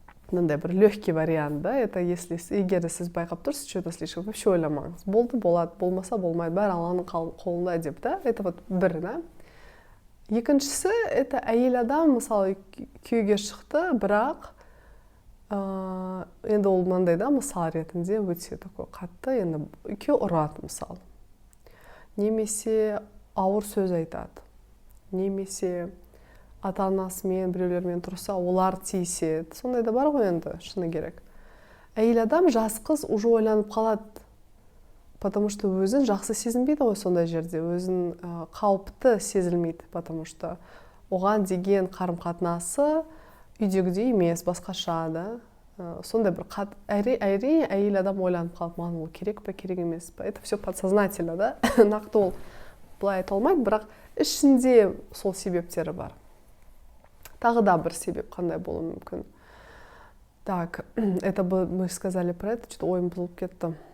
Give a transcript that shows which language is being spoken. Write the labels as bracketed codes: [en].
[kk] Мындай бір [ru] легкий вариант, [kk] да? Это егер сіз байқап тұрсыз, [ru] что-то слишком, вообще [kk] ойламаңыз. Болды, болады, болмаса болмайды, бәрі Алланың қолында деп, да? Это бір, да? Екіншісі, это әйел адам, мысалы, күйеуге шықты, бірақ енді ол мынандай да, мысал ретінде өте такой қатты, енді екеуі ұрады, мысалы. Немесе ауыр сөз айтады. Немесе ата-анасымен, біреулермен тұрса, олар тиіседі. Сондай да бар ғой енді, шыны керек. Әйел адам, жас қыз уже ойланып қалады. [ru] потому что [kk] өзін жақсы сезінбейді ғой сондай жерде, өзін қауіпті сезілмейді, потому что оған деген қарым-қатынасы үйдегідей емес, басқаша, да. Сондай бір әрине әйел адам ойланып қалып, маған ол керек пе, керек емес пе. [ru] Это все подсознательно, да. [kk] Нақты ол былай айта алмайды, бірақ ішінде сол себептері бар. Тағы да бір себеп қандай болуы мүмкін. [ru] Так, это мы сказали про это, что-то [kk] ойым бұзылып кетті.